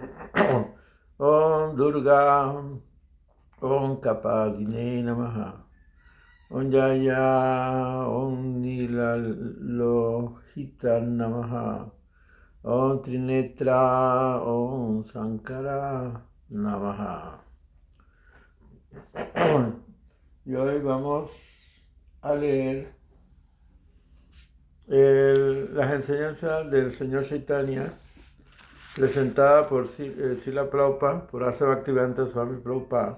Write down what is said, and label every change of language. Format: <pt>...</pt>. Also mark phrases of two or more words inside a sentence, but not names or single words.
<sa>ॐ दुर्गा। ॐ कपर्दिने नमः. ॐ जया। ॐ नीललोहित नमः. ॐ त्रिनेत्र। ॐ शंकर नमः.</sa> <es>Y hoy vamos a leer las enseñanzas del señor Chaitanya presentada por Srila Prabhupada, por Asa Bhaktivedanta Swami Prabhupada.</es>